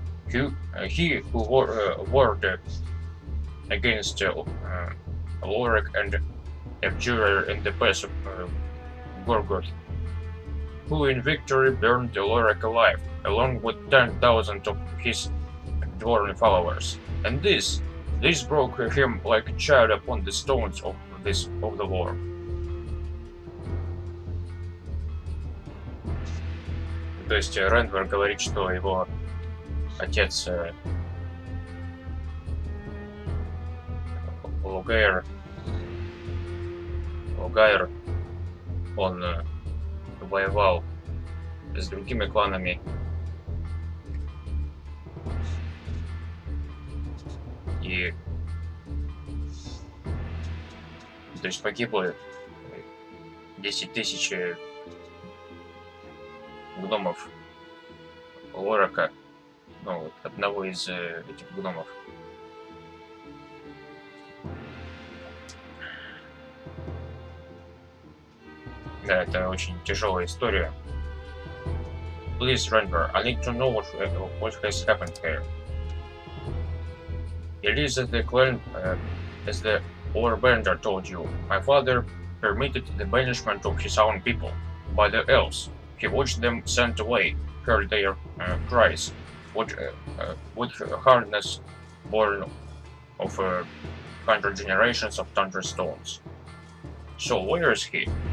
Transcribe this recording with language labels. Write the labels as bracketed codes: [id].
[en] He who warred against Loric and Abjurer in the pass of Gorgoth, who in victory burned Loric alive, along with 10,000 of his dwarven followers. And this broke him like a child upon the stones of the war. [ru] То есть Рандвер говорит, что его отец Логhair, он воевал с другими кланами и, то есть, погибло 10 тысяч гномов Лорака, ну, вот, одного из этих гномов. Да, это очень тяжелая история. [en] Please, Randver, I need to know what has happened here. It is that the clan, as the Warbender told you, my father permitted the banishment of his own people by the elves. He watched them sent away, heard their cries, with hardness born of 100 generations of Thunder Stones. So where is he?